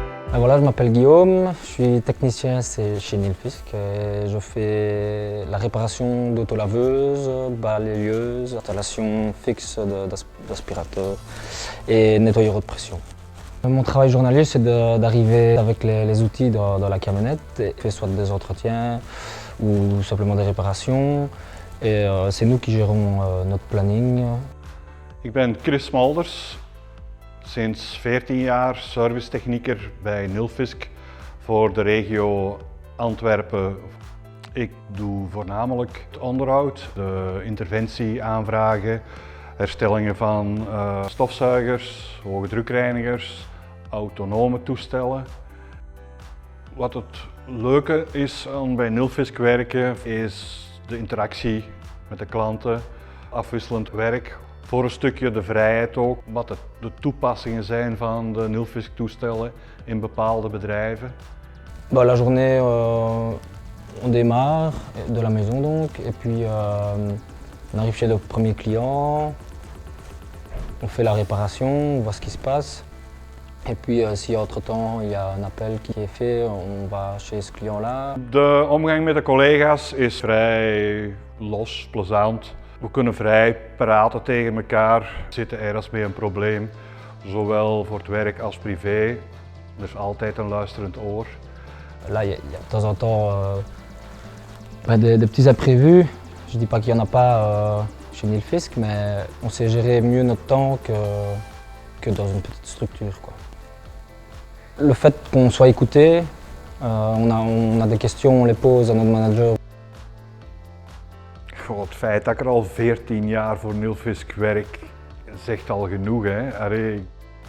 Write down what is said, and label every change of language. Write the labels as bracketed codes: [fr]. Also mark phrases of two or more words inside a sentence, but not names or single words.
[fr] Voilà, je m'appelle Guillaume, je suis technicien chez Nilfisk et je fais la réparation d'autolaveuses, balayeuses, installation fixe d'aspirateurs et nettoyeurs haute pression. Mon travail journalier, c'est d'arriver avec les outils dans la camionnette et faire soit des entretiens ou simplement des réparations. Et c'est nous qui gérons notre planning. [nl] Ik ben Chris Smulders, sinds 14 jaar servicetechnieker bij Nilfisk voor de regio Antwerpen. Ik doe voornamelijk het onderhoud, de interventieaanvragen, herstellingen van stofzuigers, hoge drukreinigers, autonome toestellen. Wat het leuke is aan bij Nilfisk werken is de interactie met de klanten, afwisselend werk. Voor een stukje de vrijheid ook, wat de toepassingen zijn van de Nilfisk toestellen in bepaalde bedrijven. [fr] La journée, on démarre de la maison donc, et puis on arrive chez le premier client, on fait la réparation, on voit ce qui se passe. Et puis si entre-temps il y a un appel qui est fait, on va chez ce client-là. [nl] De omgang met de collega's is vrij los, plezant. We kunnen vrij praten tegen elkaar, zitten ergens met een probleem, zowel voor het werk als privé. Er is altijd een luisterend oor. [fr] Là, il y a de temps en temps des petits imprévus. Je ne dis pas qu'il n'y en a pas chez Nilfisk, mais on sait gérer mieux notre temps que dans une petite structure, quoi. Le fait qu'on soit écouté, on a des questions, on les pose à notre manager. [nl] Goh, het feit dat ik er al 14 jaar voor Nilfisk werk, zegt al genoeg, hè.